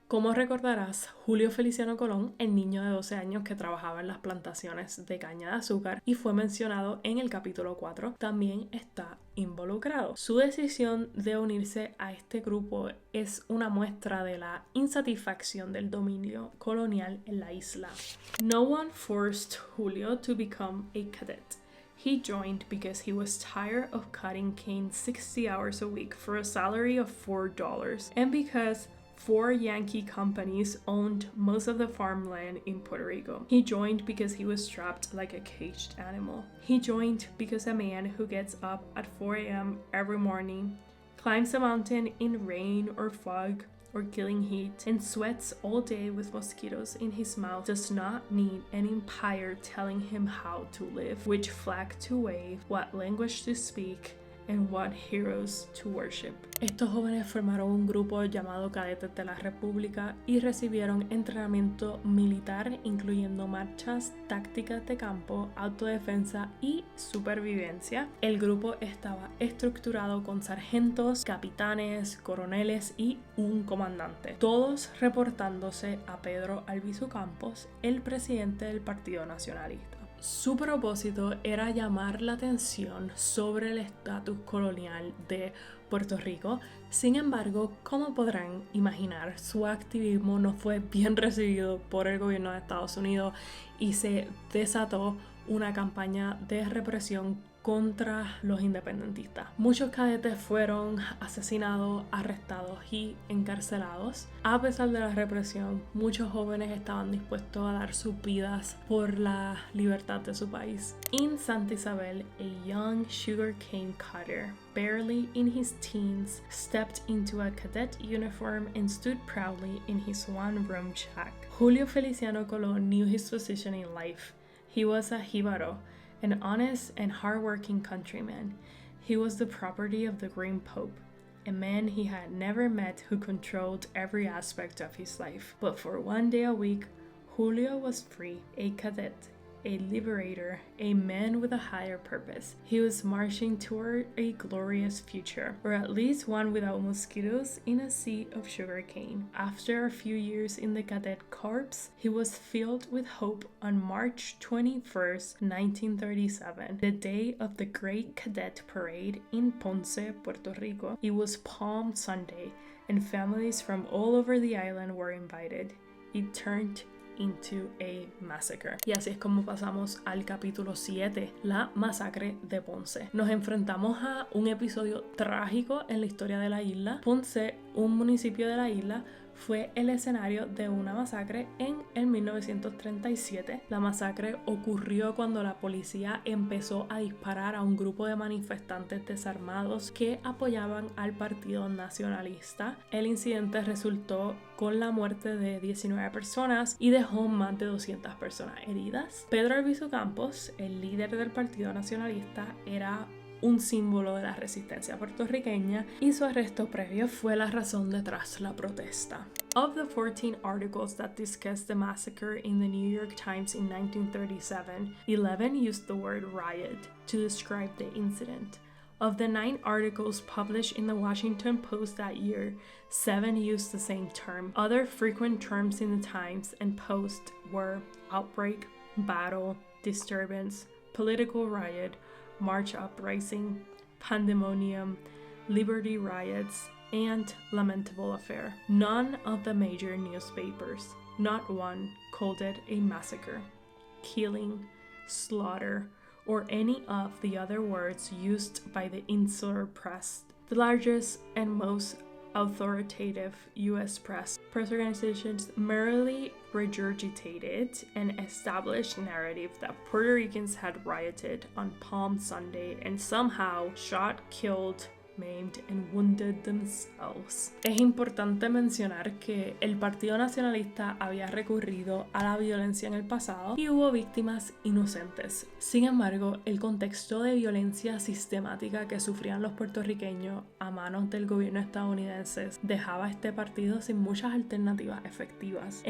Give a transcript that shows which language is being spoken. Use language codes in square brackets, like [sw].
[es] Como recordarás, Julio Feliciano Colón, el niño de 12 años que trabajaba en las plantaciones de caña de azúcar y fue mencionado en el capítulo 4, también está involucrado. Su decisión de unirse a este grupo es una muestra de la insatisfacción del dominio colonial en la isla. [en] No one forced Julio to become a cadet. He joined because he was tired of cutting cane 60 hours a week for a salary of $4 and because 4 Yankee companies owned most of the farmland in Puerto Rico. He joined because he was trapped like a caged animal. He joined because a man who gets up at 4 a.m. every morning, climbs a mountain in rain or fog or killing heat, and sweats all day with mosquitoes in his mouth does not need an empire telling him how to live, which flag to wave, what language to speak, and what heroes to worship. [es] Estos jóvenes formaron un grupo llamado Cadetes de la República y recibieron entrenamiento militar, incluyendo marchas, tácticas de campo, autodefensa y supervivencia. El grupo estaba estructurado con sargentos, capitanes, coroneles y un comandante, todos reportándose a Pedro Albizu Campos, el presidente del Partido Nacionalista. Su propósito era llamar la atención sobre el estatus colonial de Puerto Rico. Sin embargo, como podrán imaginar, su activismo no fue bien recibido por el gobierno de Estados Unidos y se desató una campaña de represión contra los independentistas. Muchos cadetes fueron asesinados, arrestados y encarcelados. A pesar de la represión, muchos jóvenes estaban dispuestos a dar sus vidas por la libertad de su país. [en] In Santa Isabel, a young sugarcane cutter, barely in his teens, stepped into a cadet uniform and stood proudly in his one-room shack. Julio Feliciano Colón knew his position in life. He was a jíbaro, an honest and hard-working countryman. He was the property of the Green Pope, a man he had never met who controlled every aspect of his life. But for one day a week, Julio was free, a cadet, a liberator, a man with a higher purpose. He was marching toward a glorious future, or at least one without mosquitoes in a sea of sugarcane. After a few years in the Cadet Corps, he was filled with hope on March 21st, 1937, the day of the Great Cadet Parade in Ponce, Puerto Rico. It was Palm Sunday, and families from all over the island were invited. It turned into a massacre. [es] Y así es como pasamos al capítulo 7, la masacre de Ponce. Nos enfrentamos a un episodio trágico en la historia de la isla. Ponce, un municipio de la isla, fue el escenario de una masacre en el 1937. La masacre ocurrió cuando la policía empezó a disparar a un grupo de manifestantes desarmados que apoyaban al Partido Nacionalista. El incidente resultó con la muerte de 19 personas y dejó más de 200 personas heridas. Pedro Albizu Campos, el líder del Partido Nacionalista, era un símbolo de la resistencia puertorriqueña y su arresto previo fue la razón detrás de la protesta. [en] Of the 14 articles that discussed the massacre in the New York Times in 1937, 11 used the word riot to describe the incident. Of the 9 articles published in the Washington Post that year, 7 used the same term. Other frequent terms in the Times and Post were outbreak, battle, disturbance, political riot, March uprising, pandemonium, Liberty riots, and lamentable affair. None of the major newspapers, not one, called it a massacre, killing, slaughter, or any of the other words used by the insular press. The largest and most authoritative U.S. press organizations merely regurgitated an established narrative that Puerto Ricans had rioted on Palm Sunday and somehow shot, killed, maimed and wounded themselves. [es] Es importante mencionar que el Partido Nacionalista había recurrido a la violencia en el pasado y hubo víctimas inocentes. Sin embargo, el contexto de violencia sistemática que sufrían los puertorriqueños a manos del gobierno estadounidense dejaba a este partido sin muchas alternativas efectivas.